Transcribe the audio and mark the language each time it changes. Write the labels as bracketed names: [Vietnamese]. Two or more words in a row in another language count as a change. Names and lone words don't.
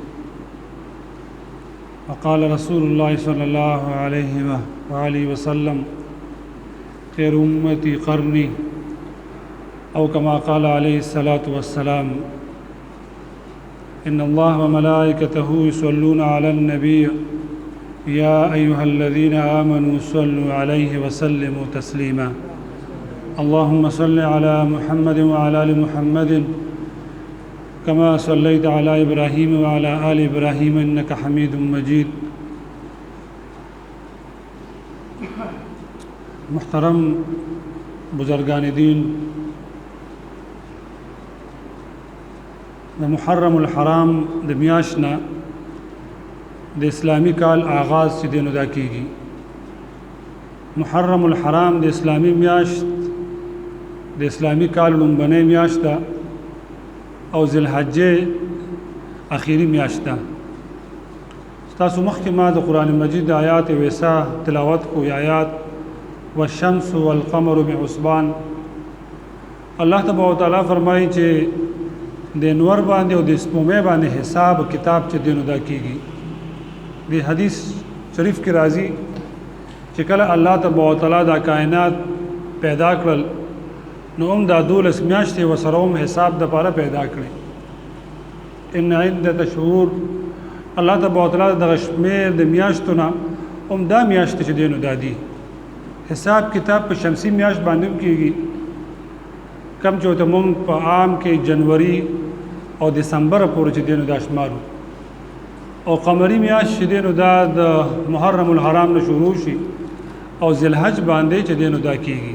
[Arabic] وقال رسول الله صلى الله عليه وآله وسلم: خير أمتي قرني، أو كما قال عليه الصلاة والسلام: إن الله وملائكته يصلون على النبي يا أيها الذين آمنوا صلوا عليه وسلموا تسليما. اللهم صل على محمد وعلى آل محمد كما صليت على إبراهيم وعلى آل إبراهيم إنك حميد مجيد. [Pashto] محترم بزرگان دین، د محرم الحرام د میاشتنا د اسلامی کال آغاز چې دینو دا کیږي. محرم الحرام د اسلامی میاشت د اسلامی کال لومبنۍ میاشت ده او ذوالحجې اخیری میاشت ده. ستاسو مخکې ما د قرآن مجید د آیات ویسا تلاوت کو. [Arabic] آیات والشمس والقمر بحسبان. الله تبارک وتعالی [Pashto] فرمایي چې د انور باندې او د سپومې باندې حساب کتاب چې دینو دا کیږي. د حدیث شریف کې راځي چې کله [Arabic] الله تبارک وتعالی [Pashto] دا کائنات پیدا کړل نو دا 12 میاشتې وسره هم حساب د پاره پیدا کړي. [Arabic] ان عدة شهور، الله تبارک وتعالی [Pashto] د شمیر د میاشتو نه هم دا میاشت چې دینو دادي حساب کتاب په شمسی میاشت باندې کیږي. کم چې ته مونږ په عام کې جنوري او دسمبر پورې چې دینو دا شمارو، او قمری میاشت چې دینو دا د محرم الحرام نه شروع شي او ذوالحج باندې چې دینو دا کیږي.